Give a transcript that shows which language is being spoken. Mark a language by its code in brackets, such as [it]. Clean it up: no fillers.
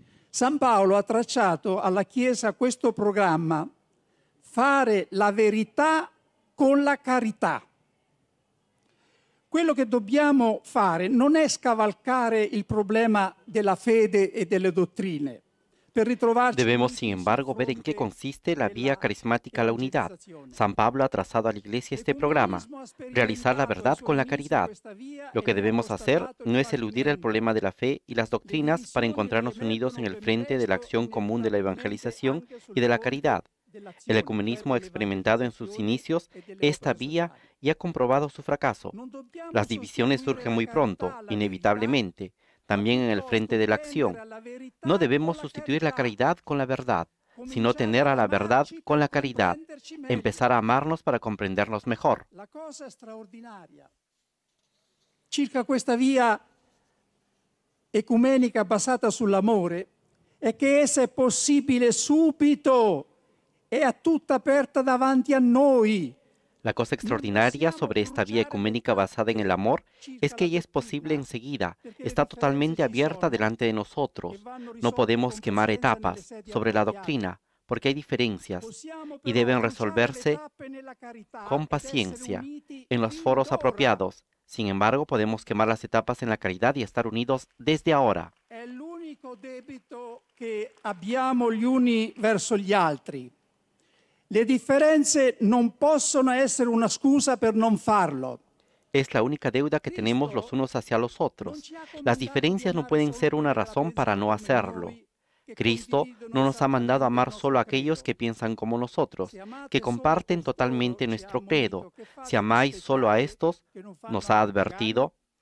[it] San Paolo ha tracciato alla Chiesa questo programma: fare la verità con la carità. Quello che dobbiamo fare non è scavalcare il problema della fede e delle dottrine. [es] Debemos, sin embargo, ver en qué consiste la vía carismática a la unidad. San Pablo ha trazado a la Iglesia este programa: realizar la verdad con la caridad. Lo que debemos hacer no es eludir el problema de la fe y las doctrinas para encontrarnos unidos en el frente de la acción común de la evangelización y de la caridad. El ecumenismo ha experimentado en sus inicios esta vía y ha comprobado su fracaso. Las divisiones surgen muy pronto, inevitablemente, también en el frente de la acción. No debemos sustituir la caridad con la verdad, sino tener a la verdad con la caridad, empezar a amarnos para comprendernos mejor. [it] La cosa straordinaria circa questa via ecumenica basata sull'amore è che essa è possibile subito, è a tutta aperta davanti a noi. [es] La cosa extraordinaria sobre esta vía ecuménica basada en el amor es que ella es posible enseguida, está totalmente abierta delante de nosotros. No podemos quemar etapas sobre la doctrina, porque hay diferencias y deben resolverse con paciencia en los foros apropiados. Sin embargo, podemos quemar las etapas en la caridad y estar unidos desde ahora. [it] È l'unico debito che abbiamo gli uni verso gli altri. Le differenze non possono essere una scusa per non farlo. [es] Es la única deuda que tenemos los unos hacia los otros. Las diferencias no pueden ser una razón para no hacerlo. Cristo no nos ha mandado a amar solo a aquellos que piensan como nosotros, que comparten totalmente nuestro credo. Si amáis solo a estos, nos ha advertido,